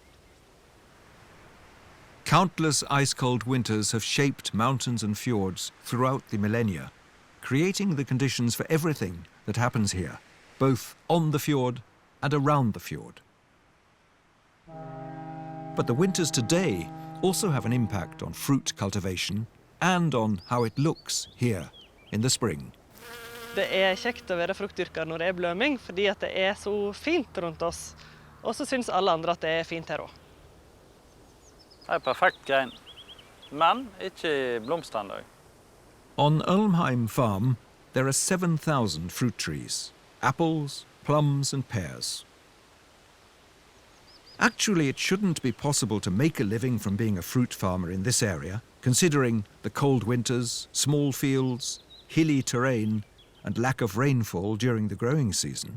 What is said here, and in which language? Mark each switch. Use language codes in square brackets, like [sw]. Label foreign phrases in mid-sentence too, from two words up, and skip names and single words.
[en] Countless ice-cold winters have shaped mountains and fjords throughout the millennia, creating the conditions for everything that happens here, both on the fjord and around the fjord. But the winters today also have an impact on fruit cultivation and on how it looks here in the spring. [no] Det er kjekt å være fruktdyrker når det er bløming, fordi at det er så fint rundt oss. Og så synes alle andre at det er fint her også. Det er perfekt grein, men ikke blomstrende. [en] On Ørlmheim farm, there are 7,000 fruit trees, apples, plums and pears. Actually, it shouldn't be possible to make a living from being a fruit farmer in this area, considering the cold winters, small fields, hilly terrain, and lack of rainfall during the growing season.